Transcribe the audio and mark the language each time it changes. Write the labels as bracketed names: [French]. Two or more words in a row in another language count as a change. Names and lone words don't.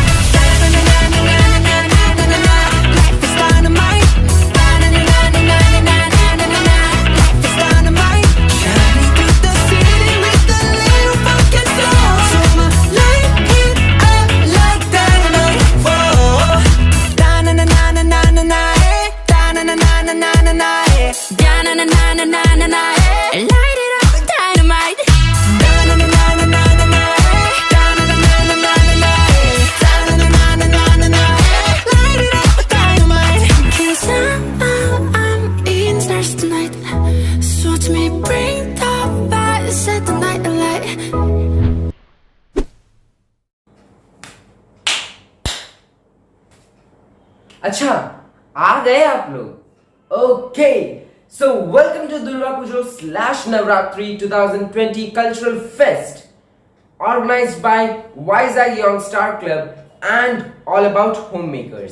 [English] Na-na-na-na-na-na-na-na-na-na. Life is dynamite. Na-na-na-na-na-na-na-na-na. Life is dynamite. Shining through the city with a little funky soul. So I'ma light it up like dynamite. Da-na-na-na-na-na-na-na, eh. Da-na-na-na-na-na-na, eh. Da-na-na-na-na-na-na, eh. Light it up like dynamite. Da-na-na-na-na-na-na, eh. Da-na-na-na-na-na-na, eh. Da-na-na-na-na-na-na, eh. Light it up like dynamite. 'Cause I'm in the stars tonight. So watch me bring the fire, set the night alight. [Hindi] अच्छा आ गए आप लोग [English] OK so welcome to Durga Pujo slash Navratri 2020 cultural fest organized by Vizag Young Star Club and all about home makers.